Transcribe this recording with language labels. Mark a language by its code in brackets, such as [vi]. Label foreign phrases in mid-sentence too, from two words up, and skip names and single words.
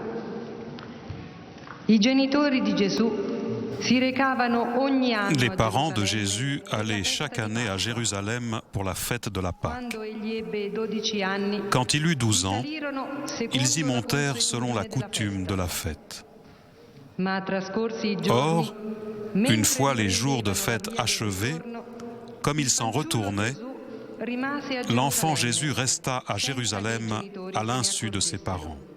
[it] I genitori di Gesù si recavano ogni anno. [fr] Les parents de Jésus allaient chaque année à Jérusalem pour la fête de la Pâque. Quand il eut 12 ans, ils y montèrent selon la coutume de la fête. Or, une fois les jours de fête achevés, comme ils s'en retournaient, l'enfant Jésus resta à Jérusalem à l'insu de ses parents.